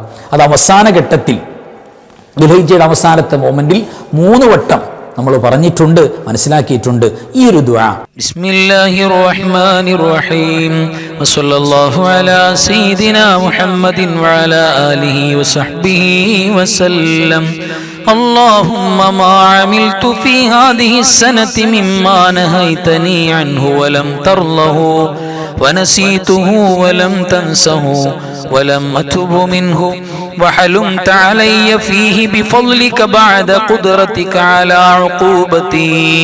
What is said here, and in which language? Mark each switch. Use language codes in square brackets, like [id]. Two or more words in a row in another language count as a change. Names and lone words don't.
[ml] അത് അവസാന ഘട്ടത്തിൽ, ദുൽഹിജ്ജയുടെ അവസാനത്തെ മൊമെന്റിൽ 3 വട്ടം നമ്മൾ പറഞ്ഞിട്ടുണ്ട്, മനസ്സിലാക്കിയിട്ടുണ്ട് ഈ ഒരു ദുആ. [ar] بسم الله الرحمن الرحيم وصلى الله على سيدنا محمد وعلى آله وصحبه وسلم. اللهم ما عملت في هذه السنة مما نهيتني عنه ولم ترضه ونسيته ولم تنسه ولم أتب منه وحلمت علي فيه بفضلك بعد قدرتك على عقوبتي